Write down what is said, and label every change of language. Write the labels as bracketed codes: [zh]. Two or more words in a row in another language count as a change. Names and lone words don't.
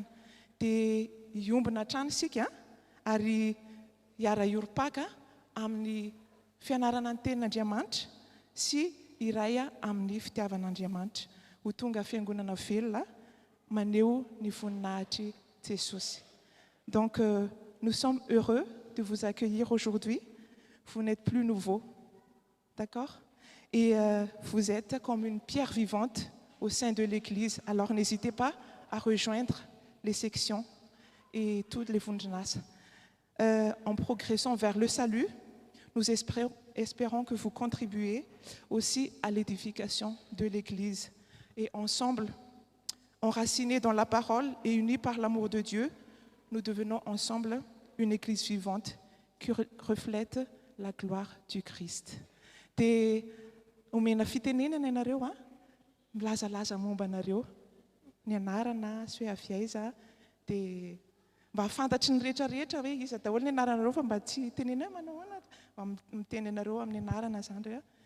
[mg] Dia hiombona hatrany isika ary hiara iorom-paka amin'ny fianarana ny tenin'Andriamanitra sy iray amin'ny fitiavan'Andriamanitra ho tonga fiangonana velona maneho ny voninahitry Jesosy. [fr] Donc nous sommes heureux de vous accueillir aujourd'hui. Vous n'êtes plus nouveaux, d'accord? Et vous êtes comme une pierre vivante au sein de l'Église. Alors n'hésitez pas à rejoindre les sections et toutes les Vunjanas. En progressant vers le salut, nous espérons que vous contribuez aussi à l'édification de l'Église. Et ensemble, enracinés dans la parole et unis par l'amour de Dieu, nous devenons ensemble une Église vivante qui reflète la gloire du Christ. [mg] Dia omena fitenenana ianareo, milazalaza momba anareo, ny anarana sy hoe avy aiza, dia mba hafantatry ny rehetrarehetra hoe iza daholo ny anaranareo fa mba tsy tenena manao ana, miteny anareo amin'ny anarana zany re.